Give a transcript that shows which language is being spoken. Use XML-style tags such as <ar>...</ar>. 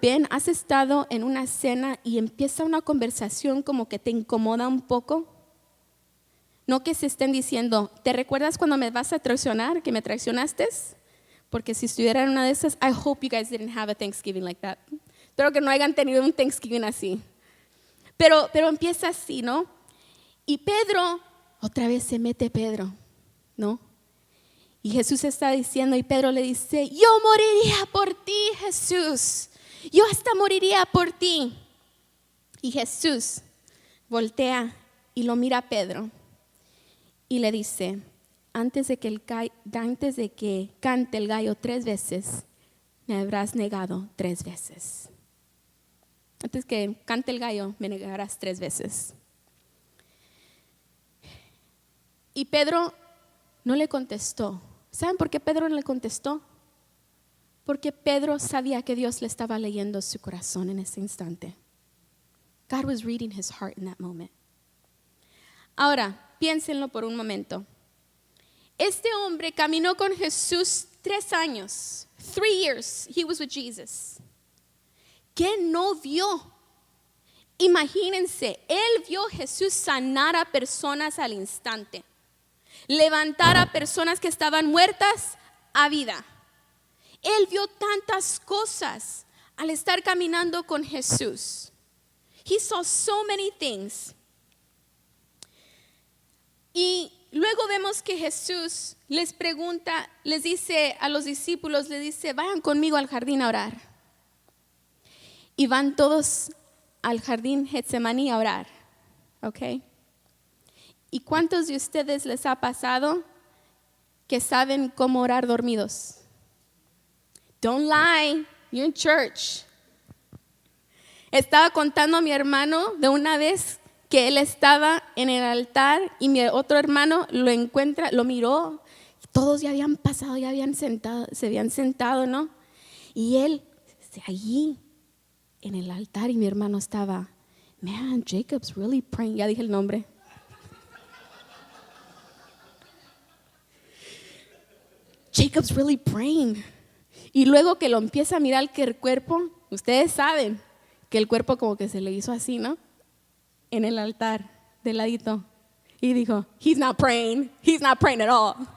<es>¿Has estado en una cena y empieza una conversación como que te incomoda un poco? No que se estén diciendo, ¿te recuerdas cuando me vas a traicionar, que me traicionaste? Porque si estuviera en una de esas,</es> <en>I hope you guys didn't have a Thanksgiving like that.</en> <es>Espero que no hayan tenido un Thanksgiving así. Pero empieza así, ¿no? Y Pedro, otra vez se mete Pedro, ¿no? Y Jesús está diciendo, y Pedro le dice, yo moriría por ti, Jesús. Yo hasta moriría por ti. Y Jesús voltea y lo mira a Pedro y le dice, antes de que cante el gallo 3 veces, me habrás negado 3 veces. Antes que cante el gallo, me negarás 3 veces. Y Pedro no le contestó. ¿Saben por qué Pedro no le contestó? Porque Pedro sabía que Dios le estaba leyendo su corazón en ese instante.</es> <en>God was reading his heart in that moment.</en> <es>Ahora, piénsenlo por un momento. Este hombre caminó con Jesús 3 años.</es> <en>3 years he was with Jesus.</en> <es>¿Qué no vio? Imagínense, él vio a Jesús sanar a personas al instante. Levantar a personas que estaban muertas a vida. Él vio tantas cosas al estar caminando con Jesús.</es> <en>He saw so many things.</en> <es>Y luego vemos que Jesús les pregunta, les dice a los discípulos, les dice, vayan conmigo al jardín a orar. Y van todos al jardín Getsemaní a orar. ¿Ok? ¿Y cuántos de ustedes les ha pasado que saben cómo orar dormidos?</es> <en>Don't lie, you're in church.</en> <es>Estaba contando a mi hermano de una vez que él estaba en el altar y mi otro hermano lo encuentra, lo miró, todos ya habían pasado, se habían sentado, ¿no? Y él allí en el altar y mi hermano estaba, man,</es> <en>Jacob's really praying,</en> <es>ya dije el nombre.</es> <en>Jacob's really praying.</en> <es>Y luego que lo empieza a mirar que el cuerpo, ustedes saben que el cuerpo como que se le hizo así, ¿no? En el altar, de ladito. Y dijo,</es> <en>he's not praying at all.</en>